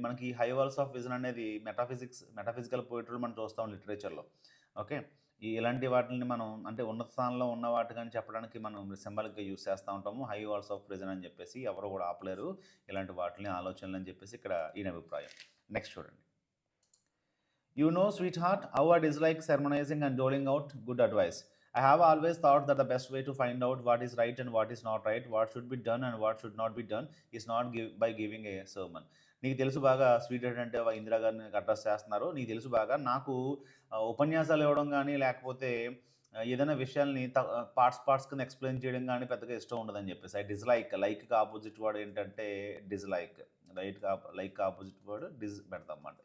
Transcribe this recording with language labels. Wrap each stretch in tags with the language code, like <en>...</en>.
<te>మనకి</te> <en>high walls of vision</en> <te>అనేది metaphysical పోయిటరీలు మనం చూస్తాం లిటరేచర్లో. ఓకే, ఇలాంటి వాటిని మనం అంటే ఉన్నత స్థానంలో ఉన్న వాటిని చెప్పడానికి మనం సింబాలిక్గా యూస్ చేస్తూ ఉంటాము.</te> <en>high walls of prison</en> <te>అని చెప్పేసి ఎవరు కూడా ఆపలేరు ఇలాంటి వాటిని, ఆలోచనలు అని చెప్పేసి ఇక్కడ ఈయన అభిప్రాయం. నెక్స్ట్ చూడండి.</te> <en>You know, sweetheart, how I dislike sermonizing and doling out good advice. I have always thought that the best way to find out what is right and what is not right, what should be done and what should not be done, is not by giving a sermon.</en> <te>నీకు తెలుసు బాగా sweet అంటే ఇందిరా గారిని address చేస్తున్నారు. నీకు తెలుసు బాగా నాకు ఉపన్యాసాలు ఇవ్వడం కానీ లేకపోతే ఏదైనా విషయాల్ని పార్ట్స్ కింద ఎక్స్ప్లెయిన్ చేయడం కానీ పెద్దగా ఇష్టం ఉండదని చెప్పేసి</te> <en>I dislike</en> <te>లైక్కి ఆపోజిట్ వర్డ్ ఏంటంటే డిస్లైక్ లైక్ ఆపోజిట్ వర్డ్ డిజ్ పెడతాం అన్నమాట.</te>